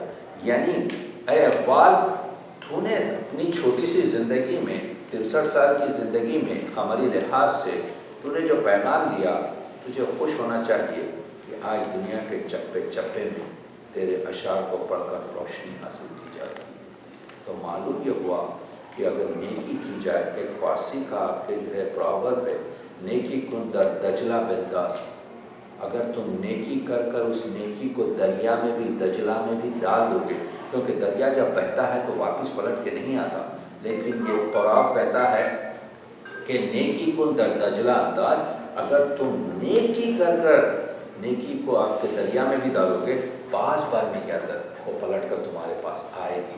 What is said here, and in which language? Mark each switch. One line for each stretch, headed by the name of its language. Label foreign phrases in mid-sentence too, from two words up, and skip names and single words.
Urdu: یعنی اے اقبال، تو نے اپنی چھوٹی سی زندگی میں 63 سال کی زندگی میں قمری لحاظ سے تو نے جو پیغام دیا تجھے خوش ہونا چاہیے کہ آج دنیا کے چپے چپے میں تیرے اشعار کو پڑھ کر روشنی حاصل کی جاتی ہے۔ تو معلوم یہ ہوا کہ اگر نیکی کی جائے، ایک فارسی کا آپ کے جو ہے پراورب ہے،
Persian: نیکی کن در دجلہ بنداز،
Urdu: اگر تم نیکی کر کر اس نیکی کو دریا میں بھی دجلہ میں بھی ڈال دو گے، کیونکہ دریا جب بہتا ہے تو واپس پلٹ کے نہیں آتا، لیکن یہ قرآن کہتا ہے کہ
Persian: نیکی کن در دجلہ انداز،
Urdu: اگر تم نیکی کر کر نیکی کو آپ کے دریا میں بھی ڈالو گے، بعض بار میں کیا وہ پلٹ کر تمہارے پاس آئے گی۔